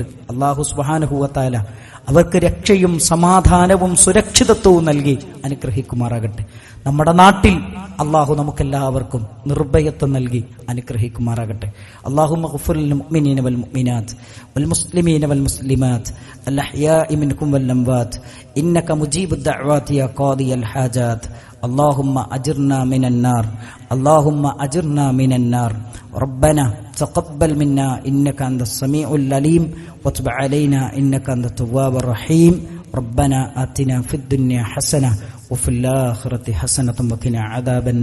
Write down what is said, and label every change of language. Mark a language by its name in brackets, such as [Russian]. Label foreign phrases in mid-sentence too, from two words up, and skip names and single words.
[Arabic] الله سبحانه وتعالى [Malayalam] അവർക്ക് രക്ഷയും സമാധാനവും സുരക്ഷിതത്വവും നൽകി അനുഗ്രഹിക്കുമാറാകട്ടെ. നമ്മുടെ നാട്ടിൽ അല്ലാഹു നമുക്കെല്ലാവർക്കും നിർഭയത്വം നൽകി അനുഗ്രഹിക്കുമാറാകട്ടെ. [Arabic] اللهم اغفر المؤمنين والمؤمنات والمسلمين والمسلمات الأحياء منكم والأموات إنك مجيب الدعوات يا قاضي الحاجات. اللهم أجرنا من النار، اللهم أجرنا من النار. ربنا تقبل منا إنك أنت السميع العليم وتب علينا إنك أنت التواب الرحيم. ربنا آتنا في الدنيا حسنة وفي الآخرة حسنة وقنا عذاب النار.